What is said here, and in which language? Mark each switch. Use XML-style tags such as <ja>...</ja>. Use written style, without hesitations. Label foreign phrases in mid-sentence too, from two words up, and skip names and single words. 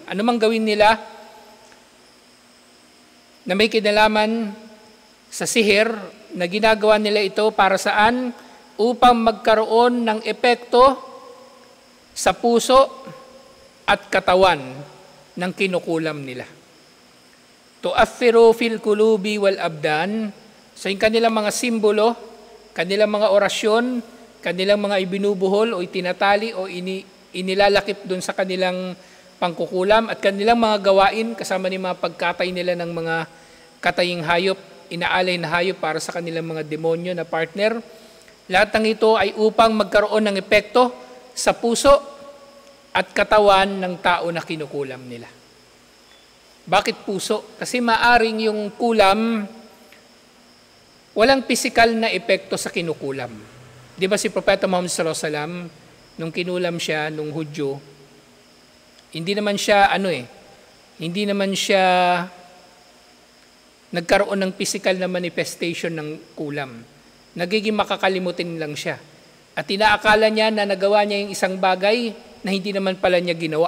<tl>Ano mang gawin nila na may kinalaman sa sihir, na ginagawa nila ito para saan? Upang magkaroon ng epekto sa puso at katawan ng kinukulam nila.</tl> <ar>تؤثر في القلوب والأبدان.</ar> <tl>So yung kanilang mga simbolo, kanilang mga orasyon, kanilang mga ibinubuhol o itinatali o inilalakip doon sa kanilang pangkukulam at kanilang mga gawain kasama ni mga pagkatay nila ng mga kataying hayop, inaalay na hayop para sa kanilang mga demonyo na partner. Lahat ng ito ay upang magkaroon ng epekto sa puso at katawan ng tao na kinukulam nila. Bakit puso? Kasi maaring yung kulam walang pisikal na epekto sa kinukulam. Di ba si Propeta Muhammad</tl> <ar>صلى الله عليه وسلم,</ar> <tl>nung kinulam siya, nung Hudyo, hindi naman siya nagkaroon ng physical na manifestation ng kulam. Nagiging makakalimutin lang siya. At inaakala niya na nagawa niya yung isang bagay na hindi naman pala niya ginawa.</tl>